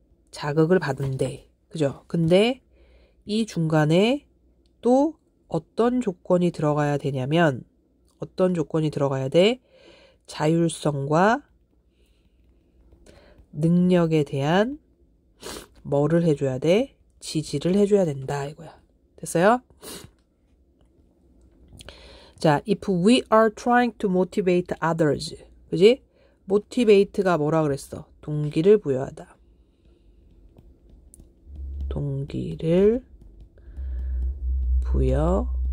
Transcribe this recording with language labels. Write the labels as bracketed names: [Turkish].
[Korean] 자극을 받은대. 그죠? 근데 이 중간에 또 어떤 조건이 들어가야 되냐면, 어떤 조건이 들어가야 돼? 자율성과 능력에 대한 뭐를 해줘야 돼? 지지를 해줘야 된다. 이거야. 됐어요? [English] 자, if we are trying to motivate others. [Korean] 그지? motivate가 뭐라 그랬어? 동기를 부여하다. 동기를 부여하다.